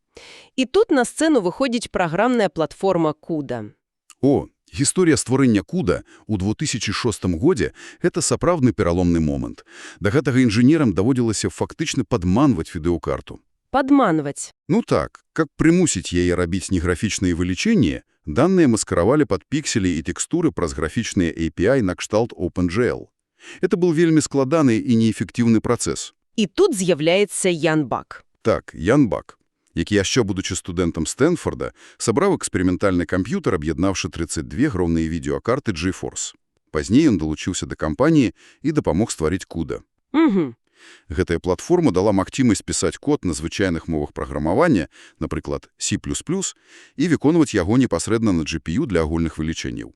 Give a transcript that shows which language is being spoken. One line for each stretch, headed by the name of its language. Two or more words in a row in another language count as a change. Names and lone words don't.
Belarusian: І тут на сцэну выходзіць праграмная платформа CUDA. О, гісторыя стварэння CUDA ў 2006 годзе – гэта сапраўдны пераломны момант. Да гэтага інжынерам даводзілася фактычна падманваць відэакарту. Падманваць? Ну так, каб прымусіць яе рабіць неграфічныя вылічэнні,
Russian: данные маскировали под пиксели и текстуры
Belarusian: праз графічныя API на кшталт OpenGL.
Russian: Это был
Belarusian: вельмі складаны
Russian: и неэффективный процесс.
Belarusian: И тут з'являецца Ян Бак. Так, Ян Бак. які яшчэ, будучы студэнтам Стэнфорда, сабраў эксперыментальны камп'ютар, аб'яднаўшы 32 громныя відеакарты GeForce. Пазней ён далучыўся да кампаніі і дапамог стварыць CUDA. Угу. Гэтая платформа дала магчымасць пісаць код на звычайных мовах праграмавання, напрыклад, C++, і выконваць яго непасрэдна на GPU для агульных вылічэнняў.